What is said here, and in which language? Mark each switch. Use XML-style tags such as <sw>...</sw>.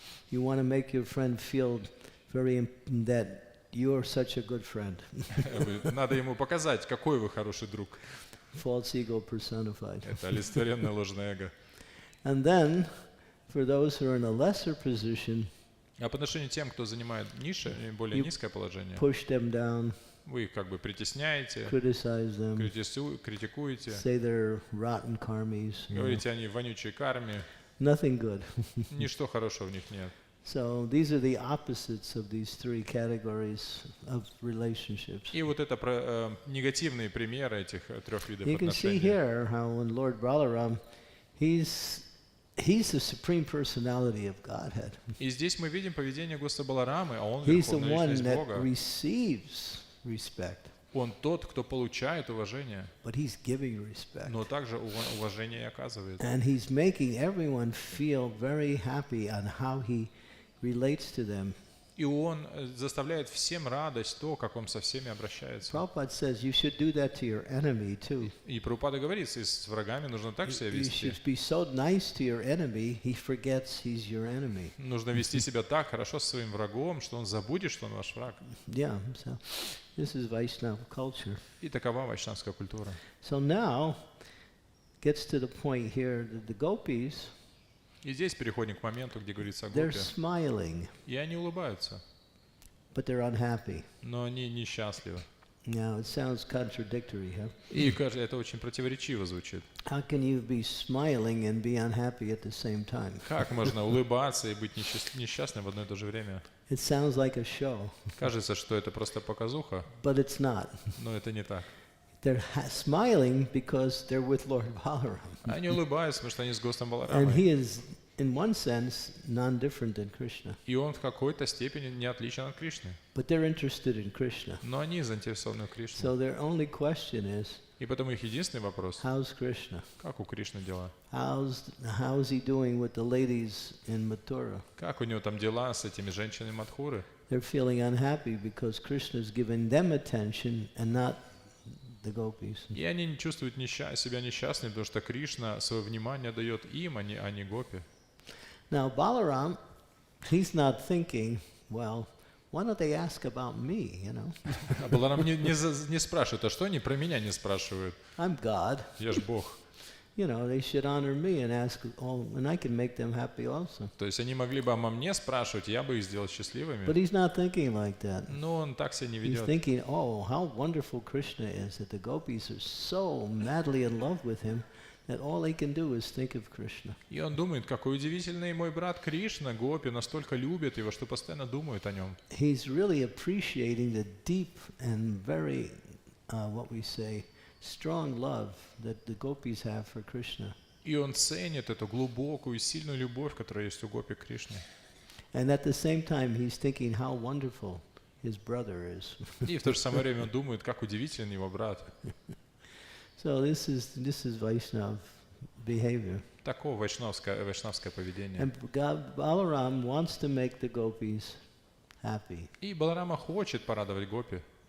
<en>You want to make your friend feel that you're such a good friend.</en> <ru>Надо ему показать, какой вы хороший друг.</ru> <en>False ego personified.</en> <ru>Это олицетворенное ложное эго.</ru> <en>And then, for those who are in a lesser position,</en> <ru>А по отношению к тем, кто занимает низшее, более низкое положение,</ru> <en>push them down,</en> <ru>вы их как бы притесняете,</ru> <en>criticize them,</en> <ru>критикуете,</ru> <en>say they're rotten karmis.</en> <ru>говорите, они вонючие карми,</ru> <en>Nothing good.</en> <ru>ничто хорошего в них нет.</ru> <en>So these are the opposites of these three categories of relationships.</en> <ru>И вот это негативные примеры этих трех видов</ru> <en>You can see</en> <ru>отношений.</ru> <en>here how when Lord Balaram, he's the supreme personality of Godhead.</en> <ru>И здесь мы видим поведение Господа Баларамы, а он</ru> <en>He's the</en> <ru>верховная</ru> <en>one</en> <ru>личность</ru> <en>that</en> <ru>Бога.</ru> <en>receives respect,</en> <ru>Он тот, кто получает уважение,</ru> <en>but he's giving respect.</en> <ru>но также уважение и оказывает.</ru> <en>And he's making everyone feel very happy on how he relates to them.</en> <ru>И он заставляет всем радость то, как он со всеми обращается.</ru> <en>Prabhupada says you should do that to your enemy too.</en> <ru>И Прабхупада говорит, и с врагами нужно так себя</ru> <en>You</en> <ru>вести.</ru> <en>should be so nice to your enemy, he forgets he's your enemy.</en> <ru>Нужно вести себя так хорошо со своим врагом, что он забудет, что он ваш враг.</ru> <en>Yeah, so this is Vaishnava culture.</en> <ru>И такова вайшнавская культура.</ru> <en>So now, gets to the point here that the gopis,</en> <ru>И здесь переходим к моменту, где говорится о</ru> <en>they're</en> <ru>гопе.</ru> <en>smiling,</en> <ru>И они улыбаются,</ru> <en>but they're unhappy.</en> <ru>но они несчастливы.</ru> <en>Now, it sounds contradictory, huh?</en> <ru>И кажется, это очень противоречиво звучит.</ru> <en>How can you be smiling and be unhappy at the same time?</en> <ru>Как можно улыбаться и быть несчастным в одно и то же время?</ru> <en>It sounds like a show,</en> <ru>Кажется, что это просто показуха,</ru> <en>but it's not.</en> <ru>но это не так.</ru> <en>They're smiling because they're with Lord Balaram.</en> <ru>Они улыбаются, потому что они с Гостом</ru> <en>And</en> <ru>Баларамой.</ru> <en>he is, in one sense, non-different than Krishna.</en> <ru>И он в какой-то степени не отличен от Кришны.</ru> <en>But they're interested in Krishna.</en> <ru>Но они заинтересованы в Кришне.</ru> <en>So their only question is,</en> <ru>И потому их единственный вопрос,</ru> <en>how's Krishna?</en> <ru>как у Кришны дела?</ru> <en>How's he doing with the ladies in Mathura?</en> <ru>Как у него там дела с этими женщинами Мадхуры?</ru> <en>They're feeling unhappy because Krishna's giving them attention and not the gopis.</en> <ru>И они не чувствуют себя несчастными, потому что Кришна свое внимание дает им, а не Гопи.</ru> <en>Now Balaram, he's not thinking, well, why don't they ask about me, you know?</en> <ru>А Баларам не спрашивает, а что они про меня не спрашивают?</ru> <en>I'm God.</en> <ru>Я ж Бог.</ru> <en>You know, they should honor me and ask, and I can make them happy also.</en> <ru>То есть они могли бы обо мне спрашивать, я бы их сделал счастливыми.</ru> <en>But he's not thinking like that.</en> <ru>Но он так себя не</ru> <en>He's</en> <ru>ведет.</ru> <en>thinking, oh, how wonderful Krishna is, that the gopis are so madly in love with him that all he can do is think of Krishna.</en> <ru>И он думает, какой удивительный мой брат Кришна, Гопи, настолько любит его, что постоянно думает о нем.</ru> <en>He's really appreciating the deep and very, what we say, strong love that the gopis have for Krishna.</en> <ru>И он ценит эту глубокую и сильную любовь, которая есть у Гопи к Кришне.</ru> <en>And at the same time, he's thinking how wonderful his brother is.</en> <ru>И в то же самое время он думает, как удивителен его брат.</ru> <en>So this is Vaishnava behavior.</en> <ru>Такое вайшнавское поведение.</ru> <en>And Balaram wants to make the gopis happy.</en> <ru>И Баларама хочет порадовать Гопи.</ru>